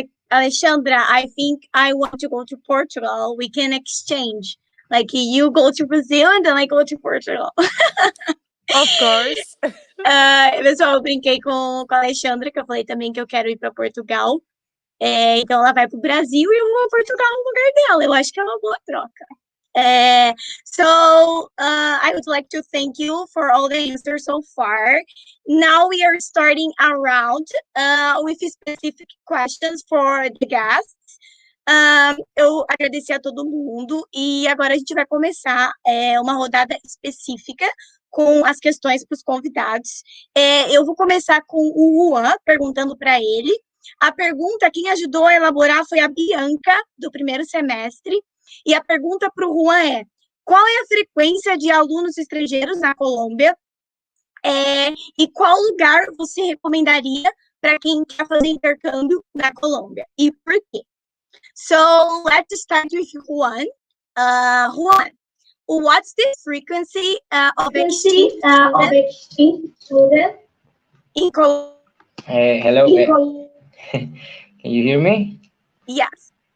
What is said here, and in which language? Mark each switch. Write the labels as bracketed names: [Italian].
[English] Alexandra, I think I want to go to Portugal. We can exchange. Like you go to Brazil and then I go to Portugal. Of course. [Portuguese] Pessoal, eu brinquei com a Alexandra, que eu falei também que eu quero ir para Portugal. Então ela vai para o Brasil e eu vou para Portugal no lugar dela. Eu acho que é uma boa troca. So I would like to thank you for all the answers so far. Now we are starting a round with specific questions for the guests. Eu agradeci a todo mundo e agora a gente vai começar uma rodada específica com as questões para os convidados. Eu vou começar com o Juan, perguntando para ele. A pergunta, quem ajudou a elaborar foi a Bianca, do primeiro semestre. E a pergunta para o Juan é: qual é a frequência de alunos estrangeiros na Colômbia? E qual lugar você recomendaria para quem quer fazer intercâmbio na Colômbia? E por quê? [English] So, let's start with Juan. Juan, what's the frequency of exchange students in Colombia? Hello. Can you hear me? Yes.